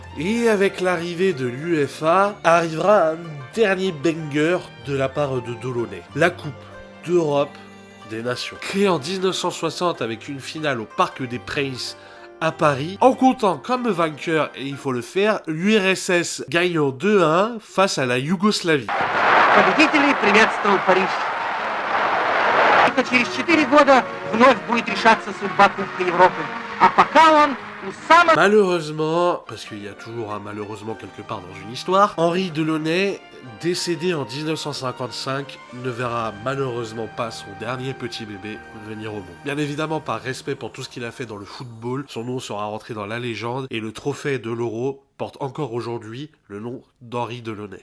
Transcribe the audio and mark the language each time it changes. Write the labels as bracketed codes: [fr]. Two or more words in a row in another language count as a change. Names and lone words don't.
[fr] Et avec l'arrivée de l'UEFA, arrivera un dernier banger de la part de Delaunay. La Coupe d'Europe des Nations. Créée en 1960 avec une finale au Parc des Princes à Paris, en comptant comme vainqueur, et il faut le faire, l'URSS gagnant 2-1 face à la Yougoslavie. [ru] Победителей приветствовал Париж. Только через 4 года вновь будет решаться судьба Кубка Европы. А пока он [fr] Malheureusement, parce qu'il y a toujours un malheureusement quelque part dans une histoire, Henri Delaunay, décédé en 1955, ne verra malheureusement pas son dernier petit bébé venir au monde. Bien évidemment, par respect pour tout ce qu'il a fait dans le football, son nom sera rentré dans la légende et le trophée de l'Euro porte encore aujourd'hui le nom d'Henri Delaunay.